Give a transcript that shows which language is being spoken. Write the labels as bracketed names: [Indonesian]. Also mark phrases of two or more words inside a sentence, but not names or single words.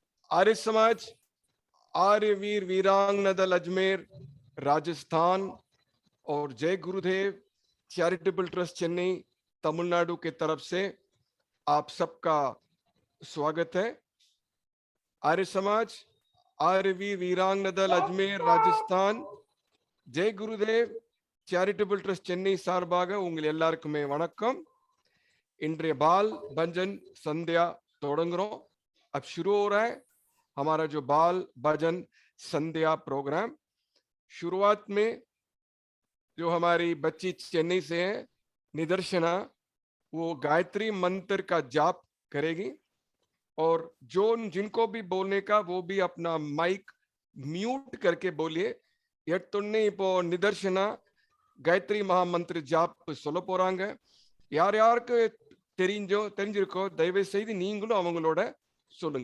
[Hindi] आर्य समाज आर्यवीर वीरांगना दल अजमेर राजस्थान और जय गुरुदेव चैरिटेबल ट्रस्ट चेन्नई तमिलनाडु के तरफ से आप सबका स्वागत है। [Tamil] आर्य समाज आर्यवीर वीरांगना दल अजमेर राजस्थान जय गुरुदेव चैरिटेबल ट्रस्ट चेन्नई சார்பாக உங்கள் எல்லாருக்குமே வணக்கம்। இன்றைய बाल भजन संध्या தொடங்குறோம்। [Hindi] अब शुरू हो रहा है हमारा जो बाल भजन संध्या प्रोग्राम। शुरुआत में जो हमारी बच्ची चेन्नई से है निदर्शना, वो गायत्री मंत्र का जाप करेगी और जो जिनको भी बोलने का वो भी अपना [English] mic mute [Hindi] करके बोलिए। [Tamil] எட்டுன்னு இப்போ நிதர்ஷனா காயத்ரி மகா மந்திர ஜாப் சொல்ல போறாங்க। யார் யாருக்கு தெரிஞ்சிருக்கோ தயவு செய்து நீங்களும் அவங்களோட சொல்லுங்க।